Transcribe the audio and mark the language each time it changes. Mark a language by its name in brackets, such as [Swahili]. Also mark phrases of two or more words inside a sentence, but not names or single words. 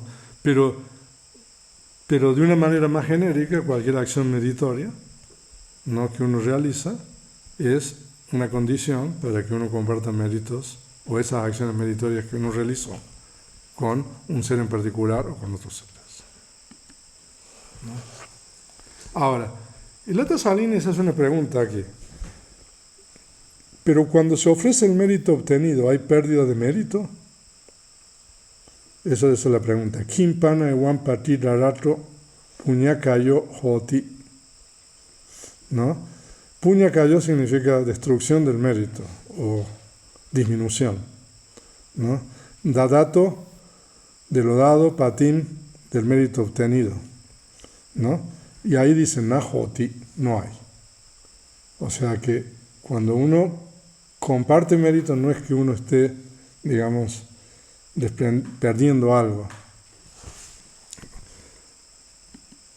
[Spanish] Pero de una manera más genérica, cualquier acción meritoria, ¿no?, que uno realiza es una condición para que uno comparta méritos o esas acciones meritorias que uno realizó con un ser en particular o con otros seres, ¿no? Ahora, el Atasalini se hace una pregunta aquí. Pero cuando se ofrece el mérito obtenido, ¿hay pérdida de mérito? Eso es la pregunta. [Pali] Kim pana ewan pati darato puñakayo hoti, ¿no? [Spanish] Puñakayo significa destrucción del mérito o disminución, ¿no? Dadato, de lo dado, patim, del mérito obtenido, ¿no? Y ahí dice nahoti, no hay. O sea que cuando uno comparte mérito no es que uno esté, digamos, perdiendo algo.